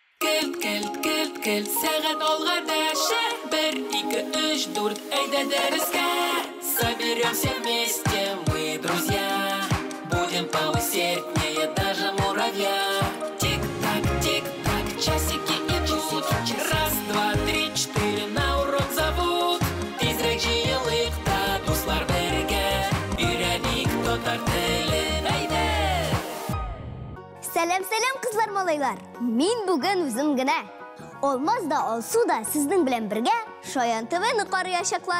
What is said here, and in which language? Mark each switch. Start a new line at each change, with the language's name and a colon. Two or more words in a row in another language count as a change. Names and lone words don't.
Tatar: Кел, сәгать алга дәшә. 1, 2, 3, 4, әйдә дәрескә.
Russian: Соберемся вместе, мы друзья. Будем поусерднее даже муравья. Тик-так, часики идут. Раз, два, три, 4 на урок зовут.
Tatar: Тизрәк җыелыйк та дуслар бергә. Өйрәник татар телен, әйдә. Сәлем кызлар, малайлар. Мин бүген үзем генә. Olmaz da olsu da sizin белән бергә Шаян ТВ-ны карыячаклар.